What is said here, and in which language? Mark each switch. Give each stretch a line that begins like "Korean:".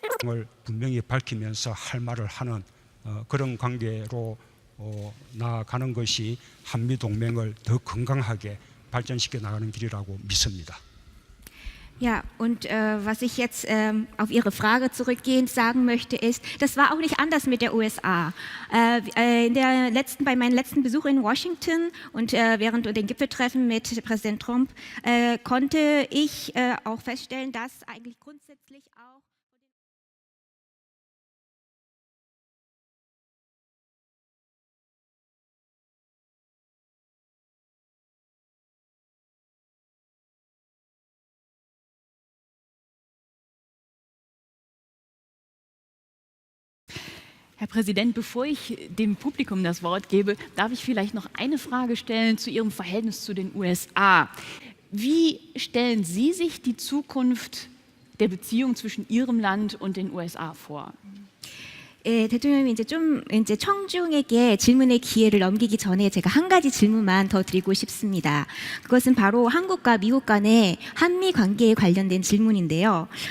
Korean: 을 분명히 밝히면서 할 말을 하는 그런 관계로 나아가는 것이 한미 동맹을 더 건강하게 발전시켜 나가는 길이라고 믿습니다.
German: Ja, und was ich jetzt auf Ihre Frage zurückgehend sagen möchte, ist, das war auch nicht anders mit der USA. Bei meinem letzten Besuch in Washington und während den Gipfeltreffen mit Präsident Trump konnte ich auch feststellen, dass eigentlich grundsätzlich auch Herr Präsident, bevor ich dem Publikum das Wort gebe, darf ich vielleicht noch eine Frage stellen zu Ihrem Verhältnis zu den USA. Wie stellen Sie sich die Zukunft der Beziehung zwischen Ihrem Land und den USA vor?
Korean: 대통령님이 이제 청중에게 질문의 기회를 넘기기 전에 제가 한 가지 질문만 더 드리고 싶습니다. 그것은 바로 한국과 미국 간의 한미 관계에 관련된 질문인데요.